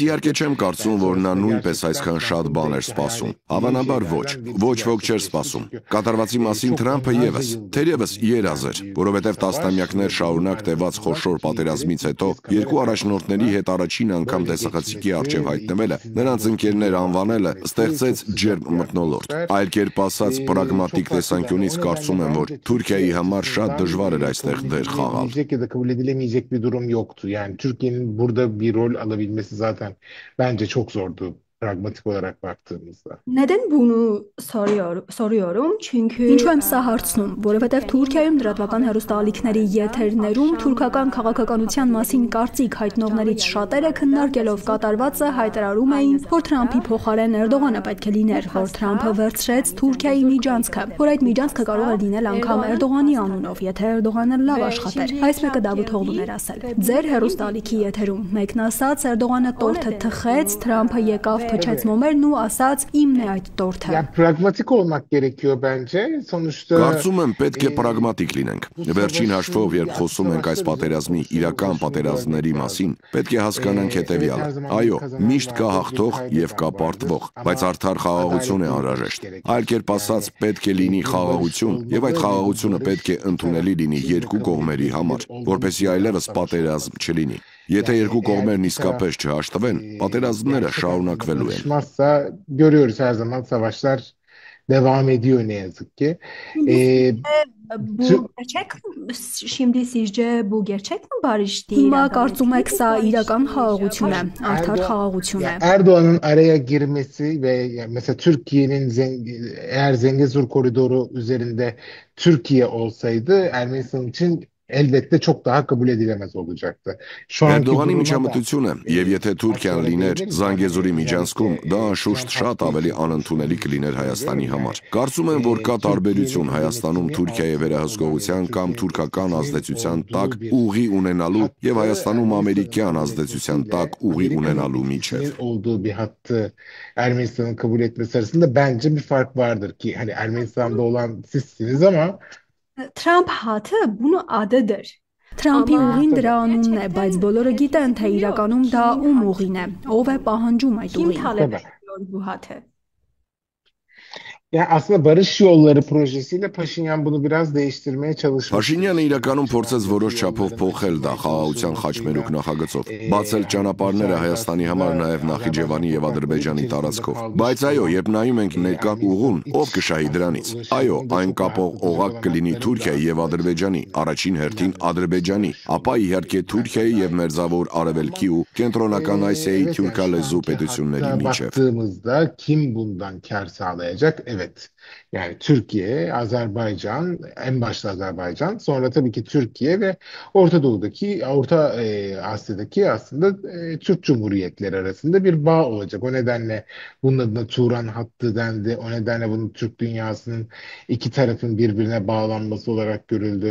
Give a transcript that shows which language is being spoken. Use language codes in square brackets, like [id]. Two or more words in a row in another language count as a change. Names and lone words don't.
[hy] իհարկե չեմ կարծում, որ նա նույնպես այսքան շատ բան էր սպասում։ Հավանաբար ոչ ոք չէր սպասում։ Կատարվածի մասին Թրամփը եւս, թերևս երազ էր, որովհետև տասնամյակներ շարունակ տևած խոշոր պատերազմից հետո երկու առաջնորդների հետ առաջին անգամ տեսախցիկի առջև հայտնվելը, նրանց ընկերներ անվանելը ստեղծեց ջերմ մթնոլորտ։ Այլ կերպ ասած, պրագմատիկ տեսանկյունից կարծում եմ, որ Թուրքիայի համար շատ դժվար էր այստեղ դեր խաղալ։ [tr] Ya da kabul edilemeyecek bir durum yoktu. Yani Türkiye'nin burada bir rol alabilmesi zaten bence çok zordu. Pragmatik olarak baktığımızda. Neden bunu soruyorum? [hy] Çünkü ինչու եմ սա հարցնում, որովհետև Թուրքիայում դրատվական հեռուստաալիքների եթերներում թուրքական քաղաքականության մասին կարծիք հայտնողներից շատերը քննարկելով կատարվածը հայտարարում էին, որ Թրամփի փոխարեն Էրդողանը պետք է լիներ, որ Թրամփը վերցրեց Թուրքիայի միջանցքը, որ այդ միջանցքը կարող է լինել անգամ Էրդողանի անունով, եթե Էրդողանը լավ աշխատեր։ Այս մեկը Դավիթ Օղլուն էր ասել։ Ձեր հեռուստաալիքի եթերում մեկն ասաց Էրդողանը տորթը թխեց, Թրամփը եկավ փչեց մոմերն ու ասաց իմն է այդ տորթը։ [tr] Ya pragmatik olmak gerekiyor bence. Sonuçta [hy] Կարծում եմ պետք է պրագմատիկ լինենք։ Վերջին հաշվով, երբ խոսում ենք այս պատերազմի իրական պատերազմների մասին, պետք է հասկանանք հետևյալը. այո, միշտ կա հաղթող եւ կա պարտվող, բայց արդար խաղաղություն է անհրաժեշտ։ Այլ կերպ ասած, պետք է լինի խաղաղություն, եւ այդ խաղաղությունը պետք է ընդունելի լինի երկու կողմերի համար, որպեսզի այլևս պատերազմ չլինի։ Եթե երկու կողմերն իսկապես չհաշտվեն, պատերազմները şaşırakvելու են։ [tr] Görüyoruz her zaman savaşlar devam ediyor ne yazık ki. Bu gerçek şimdi sizce bu gerçek mi barış değil? [hy] Հիմա կարծում եք սա իրական խաղաղություն է, արդար խաղաղություն է։ [tr] Erdoğan'ın araya girmesi ve mesela Türkiye'nin eğer Zengezur koridoru üzerinde Türkiye olsaydı Ermenistan için elbette çok daha kabul edilemez olacaktı. [hy] Erdoğan'ի միջամտությունը եւ եթե Թուրքիան լիներ Զանգեզուրի միջանցքում, դա անշուշտ շատ ավելի անընդունելի կլիներ Հայաստանի համար։ Կարծում եմ, որ կա տարբերություն Հայաստանում Թուրքիայի վերահսկողության կամ թուրքական ազդեցության տակ ուղի ունենալու եւ Հայաստանում ամերիկյան ազդեցության տակ ուղի ունենալու միջև։ [tr] Olduğu bir hattı Ermenistan'ın kabul etmesi arasında bence bir fark vardır ki hani Ermenistan'da olan sizsiniz ama Trump hatı bunu adıdır. [hy] Թրամփի ուղին դրա անունն է, բայց բոլորը գիտեն, թե իրականում դա ում ուղին է, ով է պահանջում այդ ուղին։ [tr] Yani aslında barış yolları projesiyle Paşinyan bunu biraz değiştirmeye çalışmış. [hy] Փաշինյանը իրականում փորձեց որոշ չափով փոխել դա խաղաղության խաչմերուկ նախագծով, բացել ճանապարհները Հայաստանի համար նաև Նախիջևանի եւ Ադրբեջանի տարածքով։ Բայց այո, երբ նայում ենք ներկա ուղուն, ով կշահի դրանից։ Այո, այն կապող օղակ կլինի Թուրքիայի եւ Ադրբեջանի, առաջին հերթին Ադրբեջանի, ապա իհարկե Թուրքիայի եւ Մերձավոր Արևելքի ու Կենտրոնական Ասիայի թուրքալեզու պետությունների միջև։ [tr] Baktığımızda kim bundan kar sağlayacak? Evet. Yani Türkiye, Azerbaycan, en başta Azerbaycan, sonra tabii ki Türkiye ve Orta Doğu'daki, Orta Asya'daki aslında Türk Cumhuriyetleri arasında bir bağ olacak. O nedenle bunun adına Turan hattı dendi. O nedenle bunun Türk dünyasının iki tarafın birbirine bağlanması olarak görüldü.